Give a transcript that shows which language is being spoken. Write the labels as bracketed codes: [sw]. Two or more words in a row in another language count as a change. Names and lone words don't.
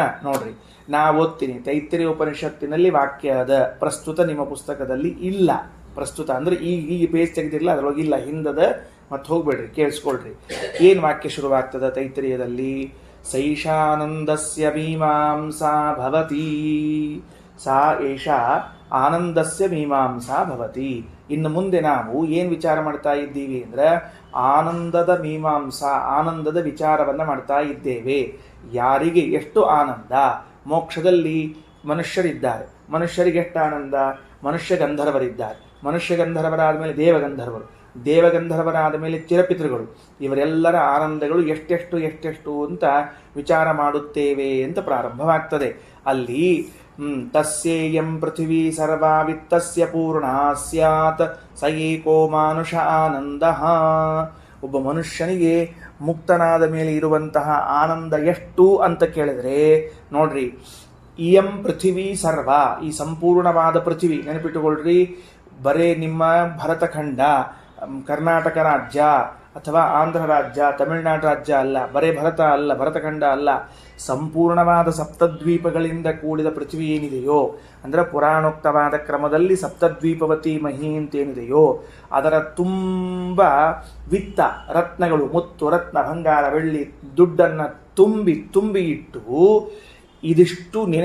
[kn] ನೋಡ್ರಿ, ನಾ ಓದ್ತೀನಿ. ತೈತ್ರಿಯ ಉಪನಿಷತ್ತಿನಲ್ಲಿ ವಾಕ್ಯ ಅದ, ಪ್ರಸ್ತುತ ನಿಮ್ಮ ಪುಸ್ತಕದಲ್ಲಿ ಇಲ್ಲ. ಪ್ರಸ್ತುತ ಅಂದ್ರೆ ಈಗ ಪೇಜ್ ತೆಗೆದಿರಲ್ಲ, ಅದರೊಳಗೆ ಇಲ್ಲ, ಹಿಂದದ. ಮತ್ತೆ ಹೋಗ್ಬೇಡ್ರಿ, ಕೇಳಿಸ್ಕೊಳ್ರಿ. ಏನು ವಾಕ್ಯ ಶುರುವಾಗ್ತದ ತೈತ್ರಿಯದಲ್ಲಿ? [sa] ಸೈಷಾನಂದಸ್ಯ ಮೀಮಾಂಸಾ ಭವತಿ, ಸಾ ಏಷಾ ಆನಂದಸ್ಯ ಮೀಮಾಂಸಾ ಭವತಿ. [kn] ಇನ್ನು ಮುಂದೆ ನಾವು ಏನು ವಿಚಾರ ಮಾಡ್ತಾ ಇದ್ದೀವಿ ಅಂದ್ರೆ ಆನಂದದ ಮೀಮಾಂಸಾ, ಆನಂದದ ವಿಚಾರವನ್ನು ಮಾಡ್ತಾ ಇದ್ದೇವೆ. ಯಾರಿಗೆ ಎಷ್ಟು ಆನಂದ? ಮೋಕ್ಷದಲ್ಲಿ ಮನುಷ್ಯರಿದ್ದಾರೆ. ಮನುಷ್ಯರಿಗೆ ಎಷ್ಟು ಆನಂದ? ಮನುಷ್ಯ ಗಂಧರ್ವರಿದ್ದಾರೆ. ಮನುಷ್ಯ ಗಂಧರ್ವರಾದ ಮೇಲೆ ದೇವಗಂಧರ್ವರು, ದೇವಗಂಧರ್ವರಾದ ಮೇಲೆ ಚಿರಪಿತೃಗಳು. ಇವರೆಲ್ಲರ ಆನಂದಗಳು ಎಷ್ಟೆಷ್ಟು ಅಂತ ವಿಚಾರ ಮಾಡುತ್ತೇವೆ ಅಂತ ಪ್ರಾರಂಭವಾಗ್ತದೆ. [sa] ಅಲ್ಲಿ ತಸ್ಯೇಯಂ ಪೃಥಿವೀ ಸರ್ವಾ ವಿತ್ತಸ್ಯ ಪೂರ್ಣಾ ಸ್ಯಾತ್ ಸ ಏಕೋ ಮಾನುಷ ಆನಂದ. [kn] ಒಬ್ಬ ಮನುಷ್ಯನಿಗೆ ಮುಕ್ತನಾದ ಮೇಲೆ ಇರುವಂತಹ ಆನಂದ ಎಷ್ಟು ಅಂತ ಕೇಳಿದ್ರೆ ನೋಡ್ರಿ, [sa] ಇಯಂ ಪೃಥಿವೀ ಸರ್ವ, [kn] ಈ ಸಂಪೂರ್ಣವಾದ ಪೃಥಿವಿ. ನೆನಪಿಟ್ಟುಕೊಳ್ರಿ, ಬರೇ ನಿಮ್ಮ ಭರತಖಂಡ, ಕರ್ನಾಟಕ ರಾಜ್ಯ ಅಥವಾ ಆಂಧ್ರ ರಾಜ್ಯ, ತಮಿಳುನಾಡು ರಾಜ್ಯ ಅಲ್ಲ, ಬರೇ ಭರತ ಅಲ್ಲ, ಭರತಖಂಡ ಅಲ್ಲ, ಸಂಪೂರ್ಣವಾದ ಸಪ್ತದ್ವೀಪಗಳಿಂದ ಕೂಡಿದ ಪೃಥ್ವಿ ಏನಿದೆಯೋ, ಅಂದರೆ ಪುರಾಣೋಕ್ತವಾದ ಕ್ರಮದಲ್ಲಿ [sa] ಸಪ್ತದ್ವೀಪವತಿ ಮಹಿ [kn] ಅಂತೇನಿದೆಯೋ ಅದರ ತುಂಬ ವಿತ್ತ, ರತ್ನಗಳು, ಮುತ್ತು, ರತ್ನ, ಬಂಗಾರ, ಬೆಳ್ಳಿ, ದುಡ್ಡನ್ನು ತುಂಬಿ ಇಟ್ಟು ಇದಿಷ್ಟು